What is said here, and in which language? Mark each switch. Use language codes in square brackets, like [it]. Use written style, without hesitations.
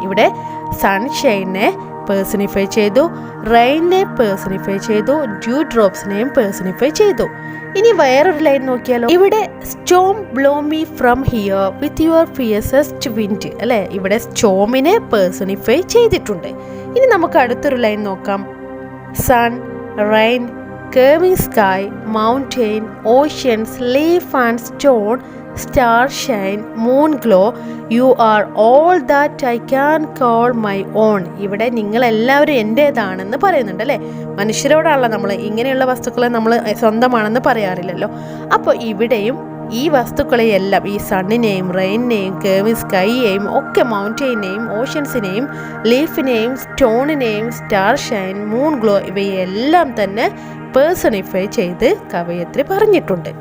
[ml] ഇവിടെ സൺഷൈനെ പേഴ്സണിഫൈ ചെയ്തു, റെയിനെ പേഴ്സണിഫൈ ചെയ്തു, ഡ്യൂ ഡ്രോപ്സിനെയും പേഴ്സണിഫൈ ചെയ്തു. ഇനി വേറൊരു ലൈൻ നോക്കിയാലോ. ഇവിടെ [en] storm blow me from here with your fiercest wind [ml] അല്ലേ. ഇവിടെ സ്റ്റോമിനെ പേഴ്സണിഫൈ ചെയ്തിട്ടുണ്ട്. ഇനി നമുക്ക് അടുത്തൊരു ലൈൻ നോക്കാം. [en] Sun, rain, curving sky, mountain, oceans, leaf and stone, star shine, moon glow, you are all that I can call my own. [ml] ഇവിടെ നിങ്ങളെല്ലാവരും എൻ്റേതാണെന്ന് പറയുന്നുണ്ട് അല്ലേ. മനുഷ്യരോടാണല്ലോ നമ്മൾ ഇങ്ങനെയുള്ള വസ്തുക്കളെ നമ്മൾ സ്വന്തമാണെന്ന് പറയാറില്ലല്ലോ. അപ്പോൾ ഇവിടെയും ഈ വസ്തുക്കളെയെല്ലാം, ഈ സണ്ണിനെയും റെയിനെയും കേവിൻ സ്കൈയെയും ഒക്കെ, മൗണ്ടെയിനെയും ഓഷ്യൻസിനെയും ലീഫിനെയും സ്റ്റോണിനെയും സ്റ്റാർ ഷൈൻ, മൂൺ ഗ്ലോ ഇവയെല്ലാം തന്നെ പേഴ്സണിഫൈ ചെയ്ത് കവയത്രി പറഞ്ഞിട്ടുണ്ട്.